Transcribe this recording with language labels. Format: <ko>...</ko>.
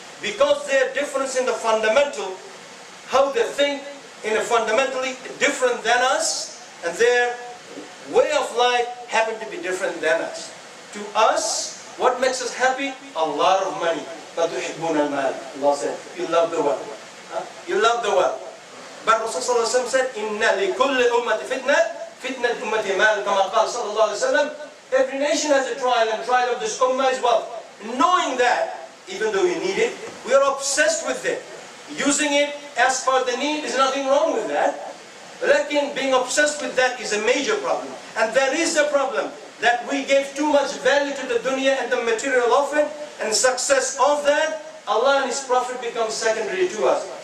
<en>Because their difference in the fundamental, how they think in a fundamentally different than us, and their way of life happen to be different than us. To us, what makes us happy? A lot of money.</en> <ar>فَتُحِبُّونَ الْمَالِ.</ar> <en>Allah said, you love the wealth. You love the wealth. But Rasulullah said,</en> <ar>إِنَّ لِكُلِّ أُمَّةِ فِتْنَةٍ فِتْنَةِ أُمَّةِ مَالٍ كَمَا قال sallallahu alayhi wa sallam.</ar> <en>Every nation has a trial, and trial of this ummah is wealth. Knowing that, even though we need it, we are obsessed with it. Using it as per the need is nothing wrong with that. But being obsessed with that is a major problem. And there is a problem that we gave too much value to the dunya and the material of it, and the success of that, Allah and His Prophet become secondary to us.</en>